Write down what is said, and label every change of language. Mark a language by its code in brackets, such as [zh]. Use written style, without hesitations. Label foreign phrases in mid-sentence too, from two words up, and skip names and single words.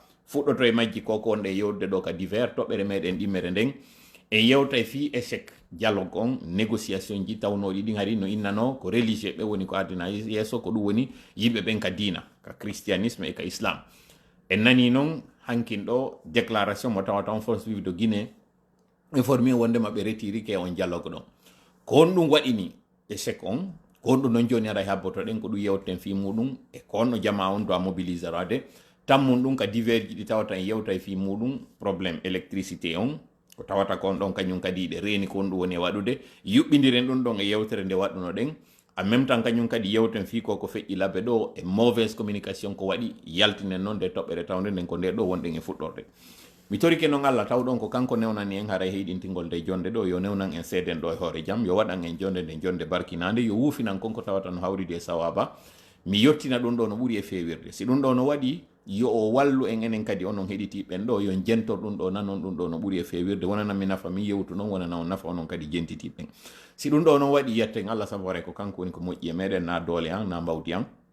[ff] fuɗɗoto e majji koko on ɗe yewde ɗo ka divers toɓɓere meɗen ɗimmere nden e yewta fi [fr] échec dialogue [ff] on négociation ji tawnoɗi ɗin hari no innano ko religieux ɓe woni ko ardina yesso ko ɗum woni yimɓe ɓen ka dina ka christianisme e ka islam en nani noon hankin ɗo déclaration mo tawata on [fr] force vive de Guinée informé [ff] wondema ɓe retiri ke on dialogue ɗon ko on ɗum waɗini échec on ko on ɗum noon joni ara habboto ɗen ko ɗum yewten fi muɗum e ko onno jama on [fr] doit mobiliser [ff] ade tammum ɗum ka divers ji ɗi tawata en yewta e fi muɗum [fr] probléme électricité [ff] on ko tawata kon ɗon kañum kadi ɗe reeni ko on ɗum woni e waɗude yuɓɓidiren ɗum ɗon e yewtere nde waɗuno ɗen [fr] en même temps [ff] kañum kadi yewten fi koko feƴƴi labbe ɗo e [fr] mauvaise communication [ff] ko waɗi yaltinen noon nde toɓɓere tawde nden ko nde ɗo wonɗen e fuɗɗorde mi torike noon Allah taw ɗon ko kanko newnani en haara heeɗintingol nde jonde ɗo yo newnan en seeden ɗo e hoore jaam yo waɗan en jonde nde jonde barkinande yo wuufinan konko tawata no hawride e sawaba mi yettina ɗum ɗo no ɓuuri e fewirde si ɗum ɗo no waɗi yo o wallu en enen kadi onon heɗitiɓen ɗo yo jentor ɗum ɗo nanon ɗum ɗo no ɓuuri e fewirde wonana mi nafa mi yewtu noon wonana on nafa onon kadi jentitiɓen si ɗum ɗo non waɗi yetten Allah sabu hore ko kanko woni ko moƴƴi e meɗen na doole an na mbawdi an